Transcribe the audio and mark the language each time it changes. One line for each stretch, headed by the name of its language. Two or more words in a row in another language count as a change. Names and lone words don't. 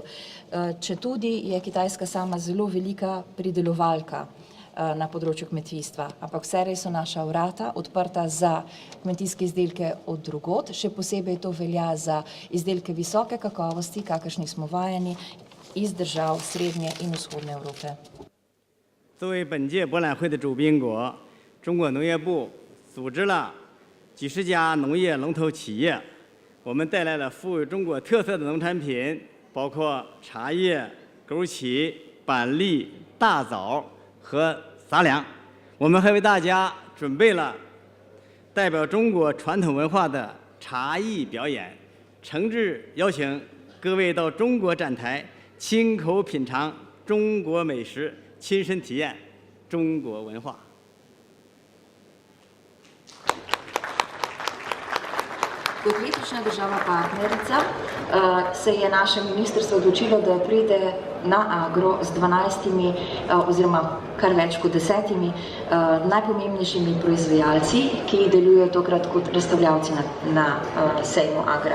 Slovenian: Četudi je Kitajska sama zelo velika pridelovalka na področju kmetijstva, ampak vserej so naša vrata odprta za kmetijske izdelke od drugod, še posebej to velja za izdelke visoke kakovosti, kakršnih smo vajeni iz držav Srednje in Vzhodne Evrope.
Chinese: 作为本届博览会的主宾国，中国农业部组织了几十家农业龙头企业，我们带来了富有中国特色的农产品，包括茶叶、枸杞、板栗、大枣和杂粮。我们还为大家准备了代表中国传统文化的茶艺表演，诚挚邀请各位到中国展台，亲口品尝中国美食，亲身体验中国文化。
Slovenian: Kot letošnja država partnerica se je naše ministrstvo odločilo, da pride na Agro z 12 oziroma kar več kot 10 najpomembnejšimi proizvajalci, ki delujejo tokrat kot razstavljavci na sejmu Agra.